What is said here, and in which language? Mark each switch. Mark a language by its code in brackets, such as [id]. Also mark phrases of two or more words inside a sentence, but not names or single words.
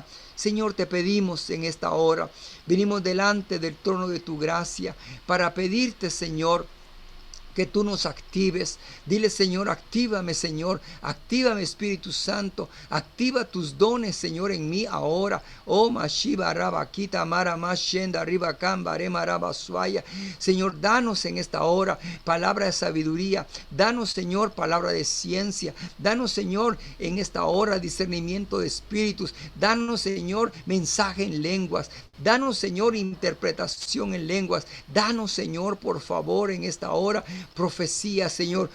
[es] Señor, te pedimos en esta hora, venimos delante del trono de tu gracia para pedirte, Señor, que tú nos actives. Dile, Señor, actívame, Señor, actívame, Espíritu Santo, activa tus dones, Señor, en mí ahora. Oh, Mashiva Rabakita Mara Mashenda Riba Kamba Rema Raba Suaya. Señor, danos en esta hora palabra de sabiduría, danos, Señor, palabra de ciencia, danos, Señor, en esta hora discernimiento de espíritus, danos, Señor, mensaje en lenguas, danos, Señor, interpretación en lenguas, danos, Señor, por favor, en esta hora, profecía, Señor.